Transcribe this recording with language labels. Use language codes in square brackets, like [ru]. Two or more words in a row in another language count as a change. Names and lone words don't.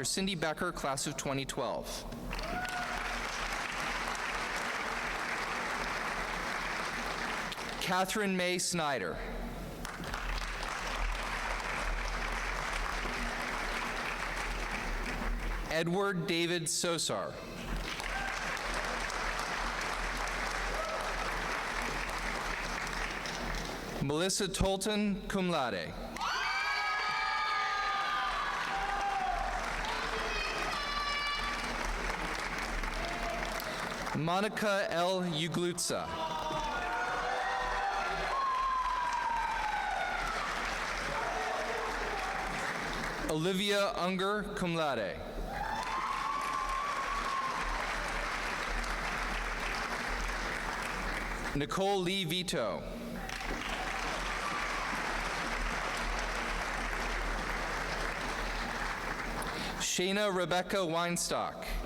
[en] Cindy Becker, class of 2012. Catherine May Snyder. Edward David Sosar. Melissa Tolton, [la] cum laude. [en] Monica L. Uglutsa. Olivia Unger, [la] cum laude. [en] Nicole Lee Vito. Shayna Rebecca Weinstock.